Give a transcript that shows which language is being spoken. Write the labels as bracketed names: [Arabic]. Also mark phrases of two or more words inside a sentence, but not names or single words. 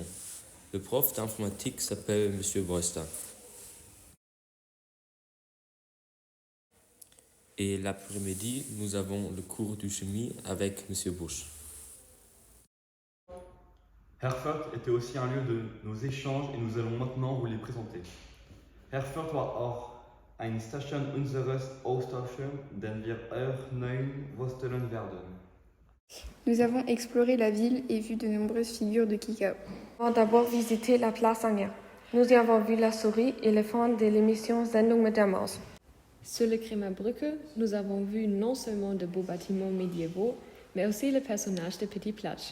[French] Le prof d'informatique s'appelle Monsieur Bresta. Et l'après-midi, nous avons le cours de chimie avec Monsieur Bush. Erfurt était aussi un lieu de nos échanges et nous allons maintenant vous les présenter. [German] Erfurt war auch eine Station unseres Austausches, den wir euch nun vorstellen werden. [French] Nous avons exploré la ville et vu de nombreuses figures de Kika. Nous avons d'abord visité la place Anger. Nous y avons vu la souris, éléphant de l'émission Sendung mit der Maus. Sur le Krémer Brücke, nous avons vu non seulement de beaux bâtiments médiévaux, mais aussi le personnage de Petit Platsch.